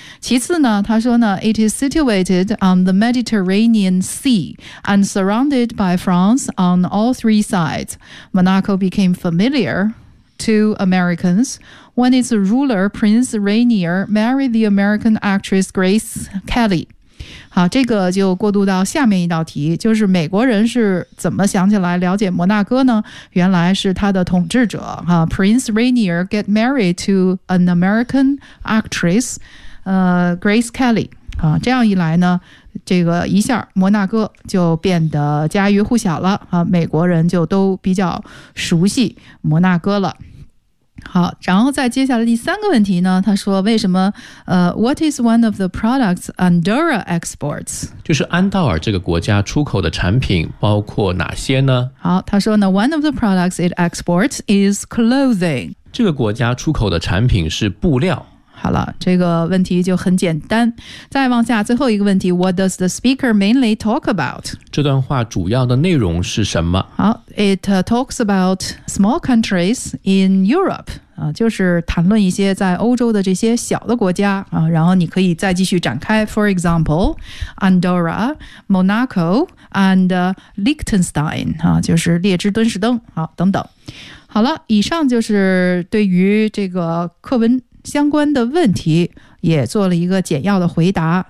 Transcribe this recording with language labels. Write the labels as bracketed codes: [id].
[zh] 其次呢，他说呢， [en] it is situated on the Mediterranean Sea and surrounded by France on all three sides. Monaco became familiar to Americans when its ruler Prince Rainier married the American actress Grace Kelly. [zh] 好，这个就过渡到下面一道题，就是美国人是怎么想起来了解摩纳哥呢？原来是他的统治者哈 [en] Prince Rainier get married to an American actress, Grace Kelly. [zh] 啊，这样一来呢，这个一下摩纳哥就变得家喻户晓了啊，美国人就都比较熟悉摩纳哥了。好，然后再接下来第三个问题呢，他说为什么 [en] What is one of the products Andorra exports? [zh] 就是安道尔这个国家出口的产品包括哪些呢？好，他说呢 [en] One of the products it exports is clothing. [zh] 这个国家出口的产品是布料。好了，这个问题就很简单。再往下最后一个问题， [en] What does the speaker mainly talk about? [zh] 这段话主要的内容是什么？ [en] 好， It talks about small countries in Europe. [zh] 就是谈论一些在欧洲的这些小的国家啊，然后你可以再继续展开。 [en] For example, Andorra, Monaco, and Liechtenstein [zh] 啊，就是列支敦士登啊等等。好了，以上就是对于这个课文相关的问题也做了一个简要的回答。